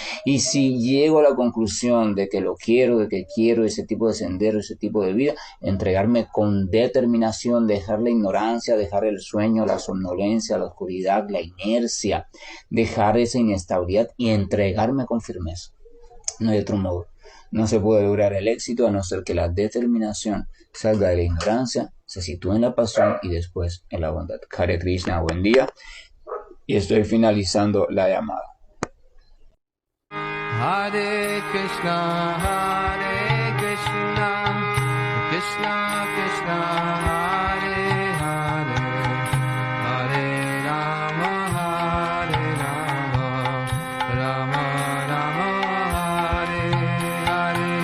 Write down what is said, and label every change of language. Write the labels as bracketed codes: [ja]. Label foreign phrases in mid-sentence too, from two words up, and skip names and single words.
[es] Y si llego a la conclusión de que lo quiero, de que quiero ese tipo de sendero, ese tipo de vida, entregarme con determinación, dejar la ignorancia, dejar el sueño, la somnolencia, la oscuridad, la inercia, dejar esa inestabilidad y entregarme con firmeza. No hay otro modo. No se puede lograr el éxito a no ser que la determinación salga de la ignorancia, se sitúe en la pasión y después en la bondad. Hare Krishna, buen día. Y estoy finalizando la llamada. [sa] हरे कृष्ण कृष्ण कृष्ण हरे हरे हरे राम राम राम हरे हरे.